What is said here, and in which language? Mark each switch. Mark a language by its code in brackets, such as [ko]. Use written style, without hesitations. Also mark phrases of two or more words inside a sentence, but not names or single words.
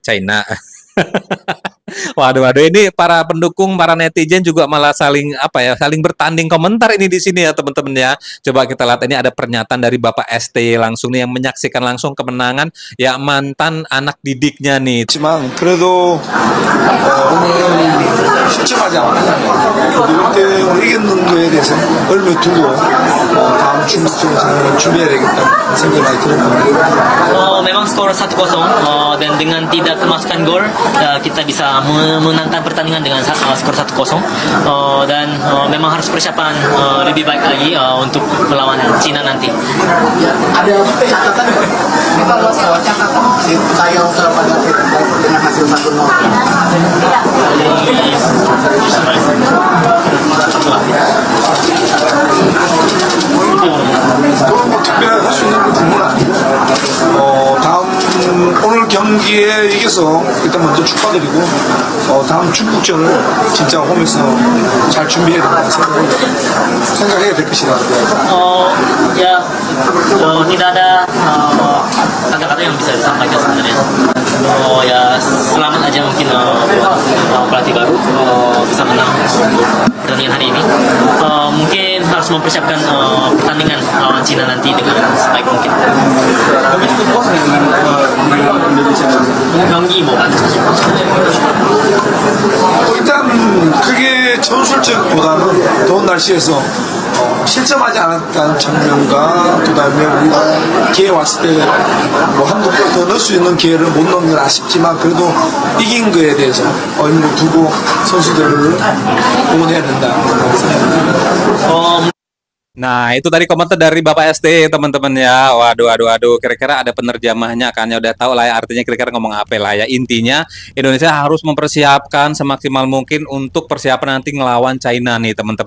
[id] China. Waduh, ini para pendukung, para netizen juga malah saling bertanding komentar ini di sini ya, teman-teman ya. Coba kita lihat, ini ada pernyataan dari Bapak STY langsung nih yang menyaksikan langsung kemenangan ya, mantan anak didiknya nih. [ko] 하지만 그래도 실점하지 않고 이렇게 이겼는 거에 대해서 얼마 두고 다음 중국전을 준비해야 되겠다 생각이 많이 들었거든요. [id] Memang skor 1-0 dan dengan tidak kemasukan gol kita bisa menangkan pertandingan dengan skor 1-0 dan memang harus persiapan lebih baik lagi untuk melawan Cina nanti. Ada catatan catatan saya dengan hasil [ko] 그건 뭐 특별히 할 수 있는 부분은 아니고 오늘 경기에 이겨서 일단 먼저 축하드리고 다음 중국전을 진짜 홈에서 잘 준비해야 된다는 생각해야 될 것이다. [id] Tidak ada kata-kata yang bisa disampaikan sebenarnya. Ya selamat aja mungkin pelatih baru bisa menang pertandingan hari ini. Mungkin harus mempersiapkan pertandingan lawan Cina nanti dengan sebaik mungkin. [ko] 경기 뭐 일단 그게 전술적보다는 더운 날씨에서 실점하지 않았다는 장면과 그다음에 우리가 기회 왔을 때 뭐 한두 골 더 넣을 수 있는 기회를 못 넣는 건 아쉽지만 그래도 이긴 거에 대해서 의미를 두고 선수들을 응원해야 된다. [id] Nah, itu tadi komentar dari Bapak ST, teman-teman ya. Waduh. Kira-kira ada penerjemahnya kan? Ya udah tahu lah ya artinya kira-kira ngomong apa lah ya. Intinya Indonesia harus mempersiapkan semaksimal mungkin untuk persiapan nanti ngelawan China nih, teman-teman.